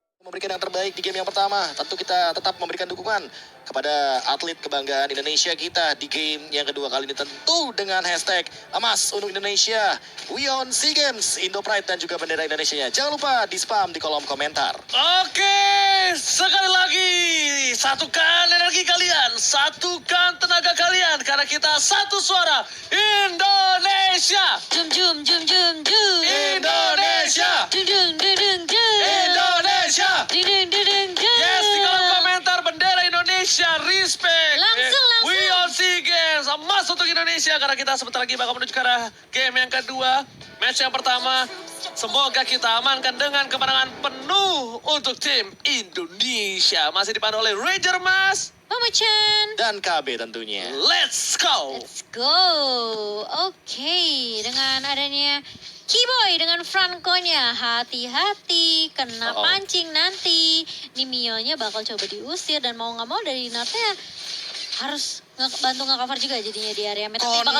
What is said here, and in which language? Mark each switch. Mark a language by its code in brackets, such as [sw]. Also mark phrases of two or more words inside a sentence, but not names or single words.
[id] memberikan yang terbaik di game yang pertama. Tentu kita tetap memberikan dukungan kepada atlet kebanggaan Indonesia kita di game yang kedua kali ini, tentu dengan hashtag emas untuk Indonesia, [en] We on SEA Games, Indo Pride [id] dan juga bendera Indonesia. Jangan lupa di spam di kolom komentar. Oke, sekali lagi satukan energi kalian, satukan tenaga kalian, karena kita satu suara Indonesia. Jum jum jum jum jum. Indonesia. Dung dung dung dung dung. Indonesia. Dung dung dung dung dung. Yes, di kolom komentar bendera Indonesia, respect. Langsung. [en] We on SEA Games, [id] emas untuk Indonesia, karena kita sebentar lagi bakal menuju ke arah game yang kedua. Match yang pertama, semoga kita amankan dengan kemenangan penuh untuk tim Indonesia. Masih dipandu oleh Ranger Mas Mama Chan. Dan KB tentunya. [en] Let's go. Let's go. [id] Oke, dengan adanya Keyboy dengan Franco-nya, hati-hati kena pancing nanti. Nih Mio-nya bakal coba diusir dan mau nggak mau dari Natnya harus bantu nge-cover juga jadinya di area mid. Tapi bakal